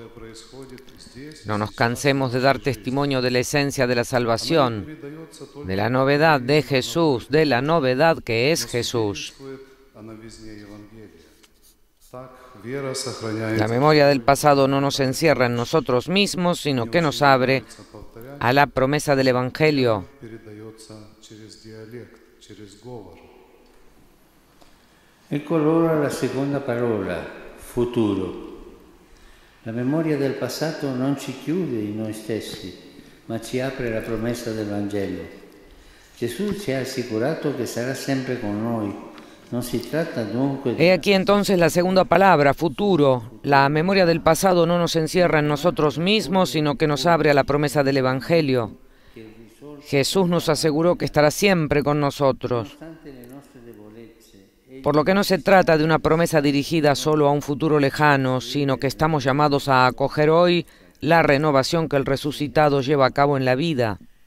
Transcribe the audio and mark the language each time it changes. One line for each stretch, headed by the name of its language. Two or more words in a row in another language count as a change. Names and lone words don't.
Spanish: No nos cansemos de dar testimonio de la esencia de la salvación, de la novedad de Jesús, de la novedad que es Jesús. La memoria del pasado no nos encierra en nosotros mismos, sino que nos abre a la promesa del Evangelio.
Italian: Ecco allora la seconda parola, futuro. La memoria del passato non ci chiude in noi stessi, ma ci apre la promessa del Vangelo. Gesù ci ha assicurato che sarà sempre con noi. Non si tratta dunque di...
Spanish: He aquí entonces la segunda palabra, futuro. La memoria del pasado no nos encierra en nosotros mismos, sino que nos abre a la promesa del Evangelio. Jesús nos aseguró que estará siempre con nosotros. Por lo que no se trata de una promesa dirigida solo a un futuro lejano, sino que estamos llamados a acoger hoy la renovación que el resucitado lleva a cabo en la vida.